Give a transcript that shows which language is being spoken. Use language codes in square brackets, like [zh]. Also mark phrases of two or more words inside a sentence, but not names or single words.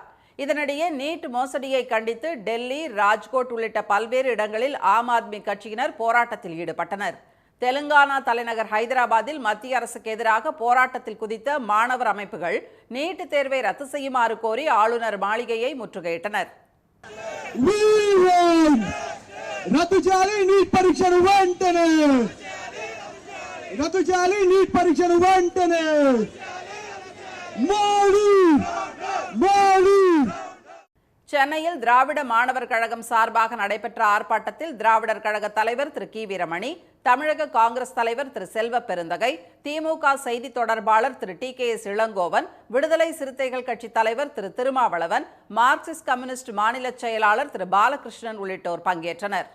[ta] இதனிடையே நீட் மோசடியை கண்டித்து டெல்லி, ராஜ்கோட் உள்ளிட்ட பல்வேறு இடங்களில் ஆம் ஆத்மி கட்சியினர் போராட்டத்தில் ஈடுபட்டனர். தெலுங்கானா தலைநகர் ஹைதராபாத்தில் மத்திய அரசுக்கு எதிராக போராட்டத்தில் குதித்த மாணவர் அமைப்புகள் நீட் தேர்வை ரத்து செய்யுமாறு கோரி ஆளுநர் மாளிகையை முற்றுகையிட்டனர். [te] రద్దు చేయాలి నీట్ పరీక్షను వెంటనే, రద్దు చేయాలి నీట్ పరీక్షను వెంటనే. మోడీ మోడీ. [ta] சென்னையில் திராவிட மாணவர் கழகம் சார்பாக நடைபெற்ற ஆர்ப்பாட்டத்தில் திராவிடர் கழக தலைவர் திரு கி. வீரமணி, தமிழக காங்கிரஸ் தலைவர் திரு செல்வ பெருந்தகை, திமுக செய்தி தொடர்பாளர் திரு டி.கே.எஸ். இளங்கோவன், விடுதலை சிறுத்தைகள் கட்சி தலைவர் திரு திருமாவளவன், மார்க்சிஸ்ட் கம்யூனிஸ்ட் மாநில செயலாளர் திரு பாலகிருஷ்ணன் உள்ளிட்டோர் பங்கேற்றனர்.